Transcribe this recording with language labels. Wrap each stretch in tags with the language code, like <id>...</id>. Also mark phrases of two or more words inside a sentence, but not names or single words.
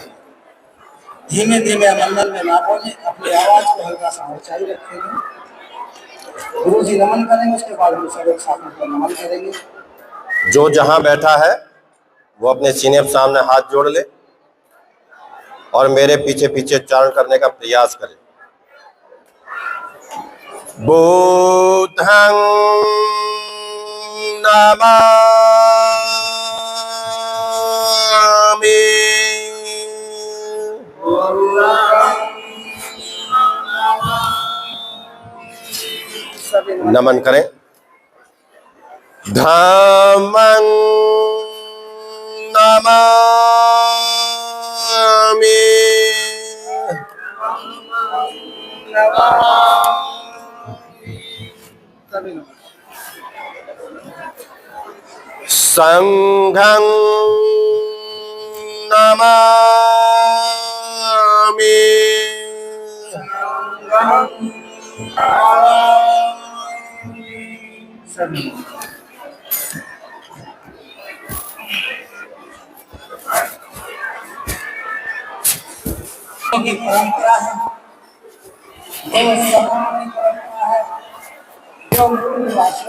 <hi>धीमे धीमे मंडल में ना बोले, अपनी आवाज को हल्का सा ऊंचाई रखेंगे। गुरु जी नमन करेंगे, उसके बाद हम सब एक साथ मिलकर नमन करेंगे। जो जहां बैठा है वो अपने सीने के सामने हाथ जोड़ ले और मेरे पीछे पीछे उच्चारण करने का प्रयास करे।</hi> <pi>बुद्धं नमामि।</pi> <hi>नमन करें।</hi> <pi>धम्मं नमामि। संघं नमामि।</pi> <hi>की परंपरा है, जो सभा की परंपरा है, जो वास्तव</hi>